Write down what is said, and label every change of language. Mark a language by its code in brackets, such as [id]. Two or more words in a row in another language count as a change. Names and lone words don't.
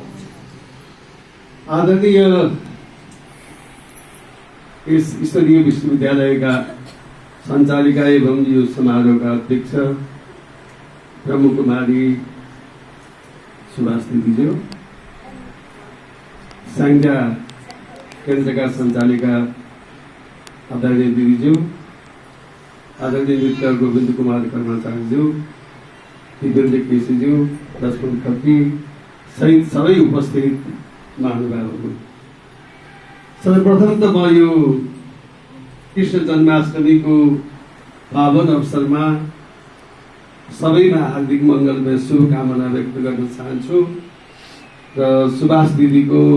[hi] आदरणीय इस स्तरीय विश्वविद्यालय का संचालिका एवं यो समारोह का अध्यक्ष ब्रह्म कुमारी सुभाष दीदीज्यू, संज्ञा केंद्र का संचालिका आदरणीय दीदीज्यू, आदरणीय मित्र गोविंद कुमार कर्माचार्यज्यू, दिव्येन्द्र केसीज्यू, [ne] लक्ष्मण खत्री सहित सबै उपस्थित महानुभावहरू, सर्वप्रथम त म यो कृष्ण जन्माष्टमी को पावन अवसरमा सबैमा हार्दिक मङ्गलमय शुभकामना व्यक्त गर्न चाहन्छु र सुभाष दिदीको